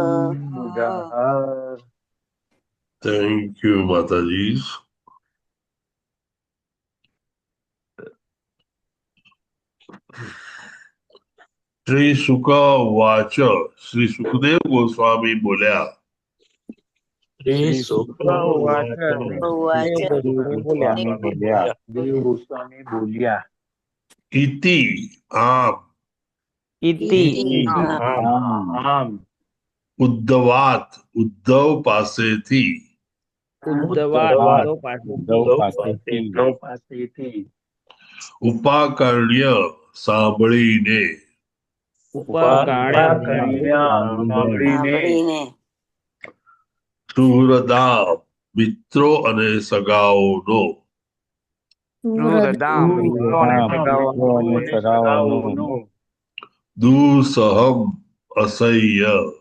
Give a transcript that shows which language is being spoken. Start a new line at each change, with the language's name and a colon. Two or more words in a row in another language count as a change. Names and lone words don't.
English: Thank you, Mataji.
Sanskrit: श्री सुक वाच
Gujarati: શ્રી સુખદેવ ગોસ્વામી બોલ્યા
Sanskrit: શ્રી શુક ઉવાચ उवाच
Gujarati: ગોસ્વામી બોલ્યા દેવ ગોસ્વામી બોલ્યા
Sanskrit: इति आम ઇતિ
Gujarati: આમ उद्धवात ઉદ્ધવ પાસેથી
Sanskrit: ઉદ્ધવાદ
Gujarati: ઉદ્ધવ પાસેથી ઉપાકર્ણ્ય સાંભળીને સાંભળીને સુહૃદા મિત્રો અને સગાઓનો દુઃસહમ અસહ્ય